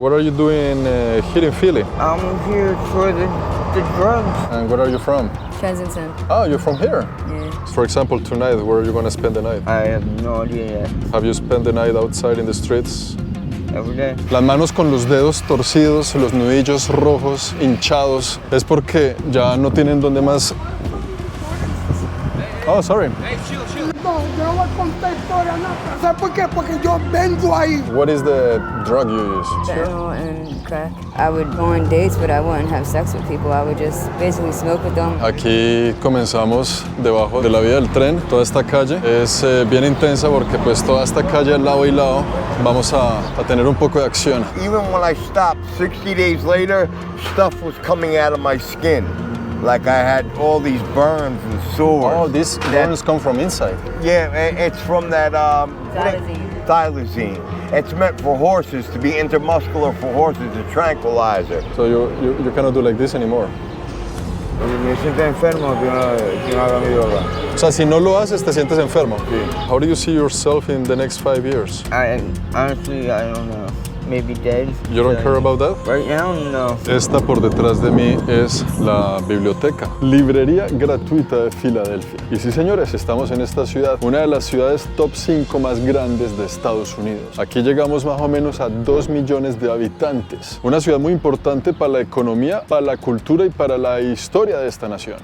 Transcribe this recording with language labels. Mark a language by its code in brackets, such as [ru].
[en] What are you doing here in Philly? I'm here for the drugs. And where are you from? Kensington. Oh, you're from here? Yeah. For example, tonight, where are you going to spend the night? I have no idea yet. Have you spent the night outside in the streets? Every day. [es] Las manos con los dedos torcidos, los nudillos rojos, hinchados, es porque ya no tienen donde más... [en] Oh, sorry. [es] No, yo no voy a contar historia, nada. ¿Sabes por qué? Porque yo vengo ahí. [en] What is the drug you use? Fentanyl and crack. I would go on dates, but I wouldn't have sex with people. I would just basically smoke with them. [es] Aquí comenzamos debajo de la vía del tren. Toda esta calle es bien intensa porque pues toda esta calle al lado y lado vamos a tener un poco de acción. [en] Even when I stopped 60 days later, stuff was coming out of my skin. Like I had all these burns and sores. Oh, these burns come from inside. Yeah, it's from that Xylazine. Xylazine. It's meant for horses, to be intermuscular for horses, a tranquilizer. So you cannot do like this anymore. [es] Me siento enfermo si no hago mi yoga. O sea, si no lo haces, te sientes enfermo. [en] How do you see yourself in the next 5 years? Honestly, I don't know. Maybe dead. You don't care about that? Right now, no. [es] Esta por detrás de mí es la biblioteca, librería gratuita de Filadelfia. Y sí, señores, estamos en esta ciudad, una de las ciudades top 5 más grandes de Estados Unidos. Aquí llegamos más o menos a 2 millones de habitantes. Una ciudad muy importante para la economía, para la cultura y para la historia de esta nación.